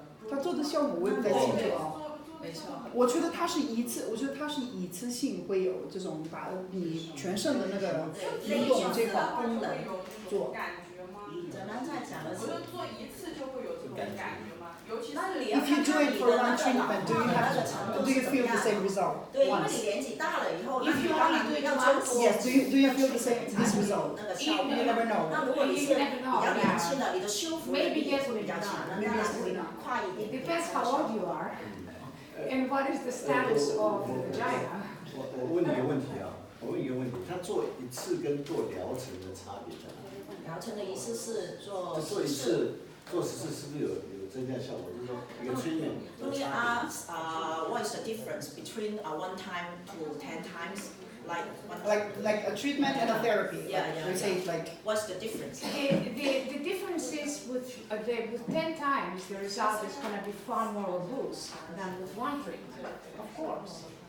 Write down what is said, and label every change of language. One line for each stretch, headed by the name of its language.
Chinese: 他做的效果我也不太清楚啊。没错。我觉得它是一次性会有这种把你全身的那个运动这块功能做。感觉吗？怎么在讲的是？我说做一次就会有这种感觉吗？尤其是。
English: If you do it for one treatment, do you feel the same result?
Chinese: 对，因为你年纪大了以后，那你当然要做多。
English: Yes, do you feel the same this result?
Chinese: 那个效果。
English: You never know.
Chinese: 那如果你是比较年轻的，你的修复力会比较强，那当然会快一点。
English: It depends how old you are. And what is the status of the vagina?
Chinese: 我问你一个问题啊，我问一个问题，他做一次跟做疗程的差别在哪里？疗程的意思是做做一次做10次是不是有增加效果？就是说一个催眠。
English: Only ask what is the difference between 1 time to 10 times? Like a treatment and a therapy. Yeah, like, yeah, we say like. What's the difference? The difference is with 10 times the result is going to be far more robust than with one treatment, of course.